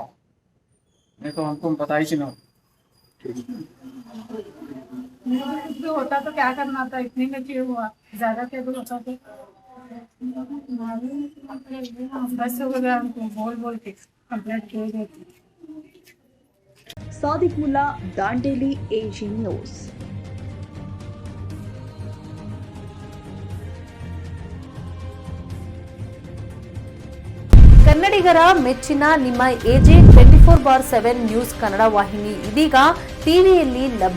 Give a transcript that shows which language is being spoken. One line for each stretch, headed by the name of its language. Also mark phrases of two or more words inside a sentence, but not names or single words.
Hindi: नहीं तो हमको पता ही नहीं होता तो क्या करना था, इतने में क्यों हुआ, ज्यादा क्या होता तो बस हो गया। हमको बोल के कंप्लेंट किए।
Kannada: ಸಾದಿಕ್ ಮುಲ್ಲಾ, ದಾಂಡೇಲಿ, ಎಜಿ ನ್ಯೂಸ್. ಕನ್ನಡಿಗರ ಮೆಚ್ಚಿನ ನಿಮ್ಮ ಎಜೆ 24/7 ನ್ಯೂಸ್ ಕನ್ನಡ ವಾಹಿನಿ ಇದೀಗ ಟಿವಿಯಲ್ಲಿ ಲಭ್ಯ.